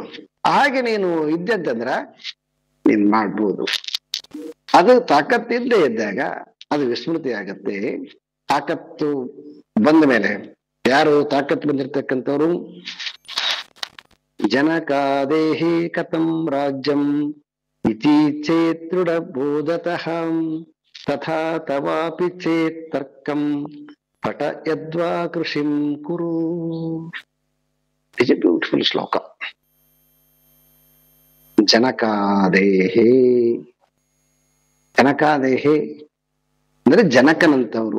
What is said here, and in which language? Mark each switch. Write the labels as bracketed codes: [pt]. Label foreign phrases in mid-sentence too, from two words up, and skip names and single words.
[kn] ಹಾಗೆ ನೀನು ಇದ್ದೆ ಅಂತಂದ್ರ ನೀನ್ ಮಾಡ್ಬೋದು. ಅದು ತಾಕತ್ತಿದ್ದೇ ಇದ್ದಾಗ ಅದು ವಿಸ್ಮೃತಿ ಆಗತ್ತೆ. ತಾಕತ್ತು ಬಂದ ಮೇಲೆ ಯಾರು ತಾಕತ್ತು ಬಂದಿರ್ತಕ್ಕಂಥವ್ರು? [sa] ಜನಕಾದೇಹಿ ಕಥಂ ರಾಜ್ಯಂ ಇತಿ ಚೇತ್ ದೃಢಬೋಧತಃ ತಥಾ ತವಾಪಿ ಚೇತ್ ತರ್ಕಂ ಪಟ ಯದ್ವಾ ಕೃಷಿಂ ಕುರು. [en] is a beautiful shloka. [kn] ಜನಕಾದೇಹಿ, ಜನಕಾದೇಹಿ ಅಂದ್ರೆ ಜನಕನಂತವ್ರು.